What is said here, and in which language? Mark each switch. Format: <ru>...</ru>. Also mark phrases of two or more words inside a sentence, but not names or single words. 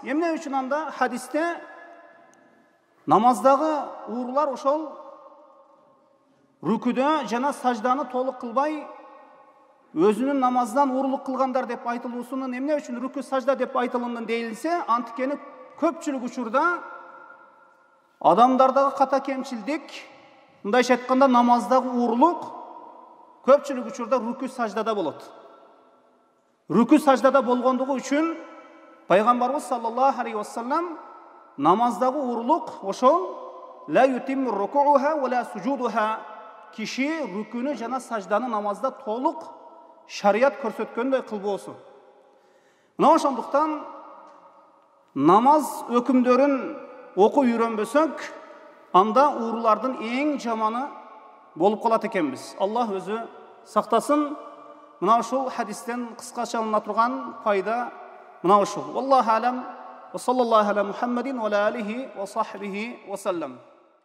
<ky>Эмне үчүн анда хадисте намаздагы уурлар ошол рүкүдө жана сажданы толук кылбай өзүнүн намаздан уурлук кылгандар деп айтылуусунун эмне үчүн рүкү сажда деп айтылгандын дейилсе, антикени көпчүлүк учурда адамдардагы ката кемчилдик, мындайча айтканда намаздагы уурлук көпчүлүк учурда рүкү саждада болот. Рүкү саждада болгондугу үчүн Пайгамбарыбыз</ky> <ar>صلى الله عليه وسلم</ar> <ky>намаздагы уурлук ошол</ky> <ar>لا يتم ركوعها ولا سجودها,</ar> <ky>киши рүкүнү жана сажданы намазда толук шарият көрсөткөндөй кылбоосу. Мына ошондуктан намаз өкүмдөрүн окуп үйрөнбөсөк, анда уурлардын эң жаманы болуп калат экенбиз. Аллах өзү сактасын. Мына ушул хадистен кыскача алына турган пайда мына ушул.</ky> <ar>والله أعلم. وصلى الله على محمد وعلى آله وصحبه وسلم.</ar>